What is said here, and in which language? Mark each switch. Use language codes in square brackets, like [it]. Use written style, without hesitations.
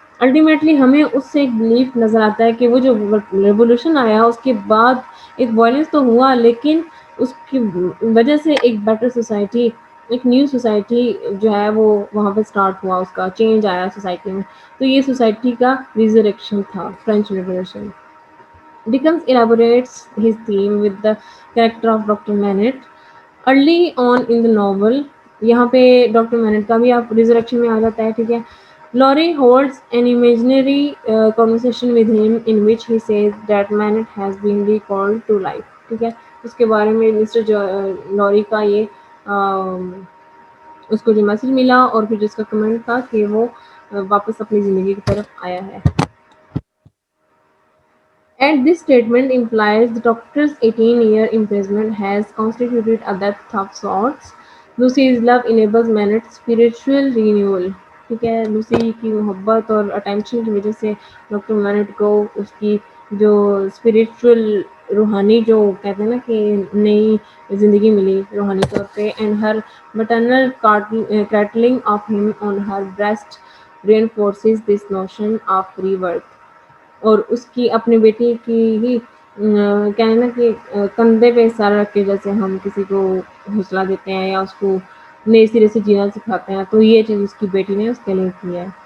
[ur] Ultimately ہمیں اس سے ایک بلیف نظر آتا ہے کہ وہ جو ریولیوشن آیا اس کے بعد ایک وائلنس تو ہوا، لیکن اس کی وجہ سے ایک بیٹر سوسائٹی، ایک نیو سوسائٹی جو ہے وہ وہاں پہ اسٹارٹ ہوا، اس کا چینج آیا سوسائٹی میں. تو یہ سوسائٹی کا ریزریکشن تھا، French revolution. [en] Dickens elaborates his theme with the character of Dr. Manette. Early on in the novel [ur] یہاں پہ ڈاکٹر مینٹ کا بھی آپ ریزریکشن میں آ جاتا ہے، ٹھیک ہے. [en] Laurie holds an imaginary conversation with him in which he says that Manet has been recalled to life. [ur] ٹھیک ہے، اس کے بارے میں مسٹر لوری کا یہ اس کو جو میسج ملا اور پھر جس کا کمنٹ تھا کہ وہ واپس اپنی زندگی کی طرف آیا ہے. [en] And this statement implies the doctor's 18-year imprisonment has constituted a death of sorts. Lucy's love enables Manet's spiritual renewal. [ur] ٹھیک ہے، لوسی کی محبت اور اٹینشن کی وجہ سے ڈاکٹر مینٹ کو اس کی جو اسپریچول روحانی جو کہتے ہیں نا کہ نئی زندگی ملی روحانی طور پہ. [en] And ہر maternal cradling of him on her breast reinforces this notion of rebirth. [ur] اور اس کی اپنی بیٹی کی ہی کہنا کہ کندھے پہ سارا رکھ کے جیسے ہم کسی کو حوصلہ دیتے ہیں یا اس کو نئے سرے سے جینا سکھاتے ہیں، تو یہ چیز اس کی بیٹی نے اس کے لیے کی ہے.